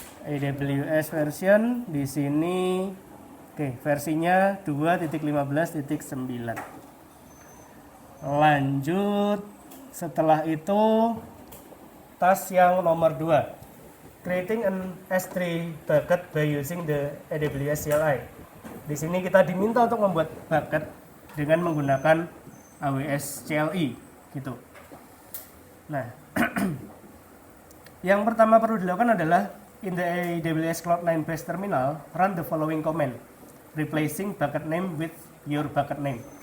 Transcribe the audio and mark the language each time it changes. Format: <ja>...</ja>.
<en>AWS version</en> <id>di sini. Oke, versinya 2.15.9. Lanjut. Setelah itu task yang nomor 2.</id> <en>Creating an S3 bucket by using the AWS CLI.</en> <id>Di sini kita diminta untuk membuat bucket dengan menggunakan AWS CLI gitu. Nah, yang pertama perlu dilakukan adalah</id> <en>in the AWS Cloud9 base terminal, run the following command, replacing bucket name with your bucket name.</en>